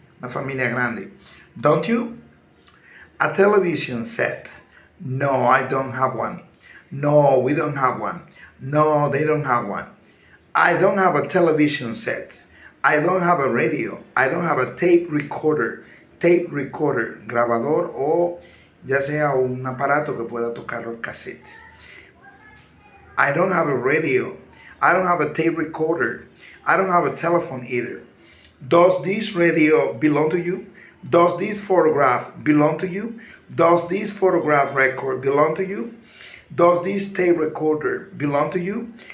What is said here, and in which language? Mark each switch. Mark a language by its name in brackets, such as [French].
[Spanish] Una familia grande. [English] Don't you? A television set. No, I don't have one. No, we don't have one. No, they don't have one. I don't have a television set. I don't have a radio. I don't have a tape recorder. [Spanish] Tape recorder, grabador o ya sea un aparato que pueda tocar los cassettes. [English] I don't have a radio. I don't have a tape recorder. I don't have a telephone either. Does this radio belong to you? Does this photograph belong to you? Does this photograph record belong to you? Does this tape recorder belong to you?